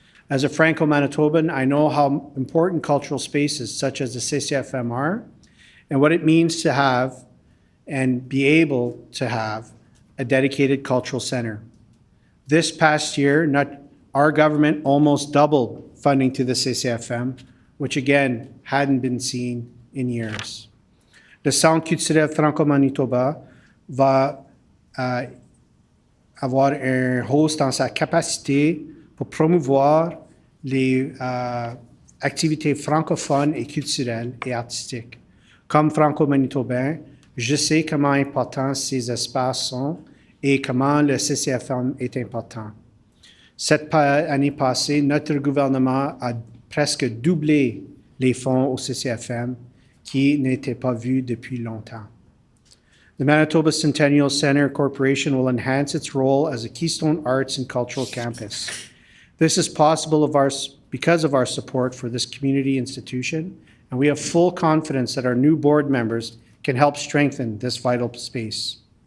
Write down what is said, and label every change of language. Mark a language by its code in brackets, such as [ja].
[en] As a Franco-Manitoban, I know how important cultural spaces such as the CCFM are and what it means to have and be able to have a dedicated cultural centre. This past year, our government almost doubled funding to the CCFM, which again hadn't been seen in years. [fr] Le Centre culturel franco-manitoba va avoir un host dans sa capacité pour promouvoir les activités francophones et culturelles et artistiques. Comme franco-manitobain, je sais comment importants ces espaces sont et comment le CCFM est important. Cette année passée, notre gouvernement a presque doublé les fonds au CCFM qui n'étaient pas vus depuis longtemps. [en] The Manitoba Centennial Centre Corporation will enhance its role as a Keystone Arts and Cultural Campus. This is possible because of our support for this community institution, and we have full confidence that our new board members can help strengthen this vital space.